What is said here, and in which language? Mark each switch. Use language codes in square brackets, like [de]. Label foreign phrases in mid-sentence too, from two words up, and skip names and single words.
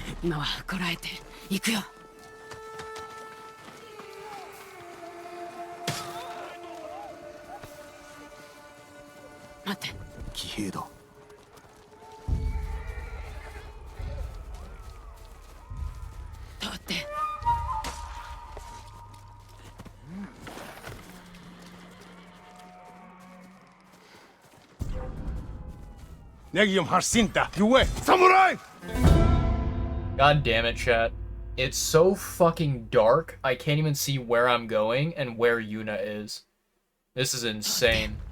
[ja] 今はこらえて行くよ。待って。騎兵だ。通って。 نجم حرسينتا جواه ساموراي. [en] God damn it, chat. It's so fucking dark, I can't even see where I'm going and where Yuna is. This is insane.